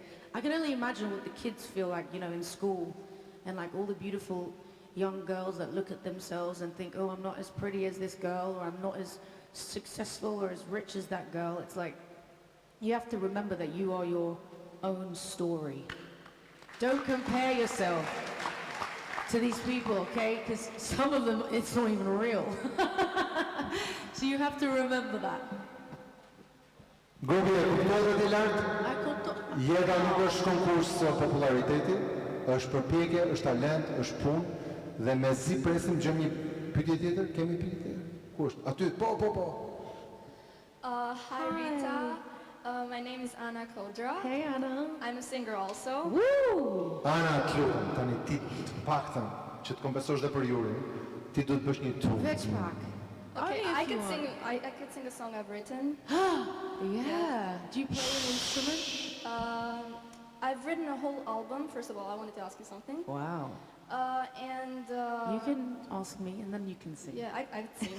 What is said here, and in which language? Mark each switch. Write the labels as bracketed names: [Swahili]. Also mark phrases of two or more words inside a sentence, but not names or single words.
[English] I can only imagine what the kids feel like, you know, in school, and like all the beautiful young girls that look at themselves and think, oh, I'm not as pretty as this girl, or I'm not as successful or as rich as that girl. It's like, you have to remember that you are your own story. Don't compare yourself to these people, okay? Because some of them, it's not even real. So you have to remember that. [Albanian] Grupi e kuptuar i lartë, jeta nuk është konkurs populariteti, është përpjekje, është talent, është punë, dhe mezi presim gjëm një pyetje tjetër, kemi pyetje tjetër? Ku është? Aty, po. [English] Hi Rita, my name is Anna Kodra. Hey, Anna. I'm a singer also. Woo! [Albanian] Ana, të lutem, tani ti të paktën që të kompensosh dhe për Jurin, ti do të bësh një tur. Veç pak. [English] Okay, Only I if you could sing. want. I could sing a song I've written. Yeah. Do you play an instrument? I've written a whole album. First of all, I wanted to ask you something. Wow. You can ask me and then you can sing. Yeah, I could sing.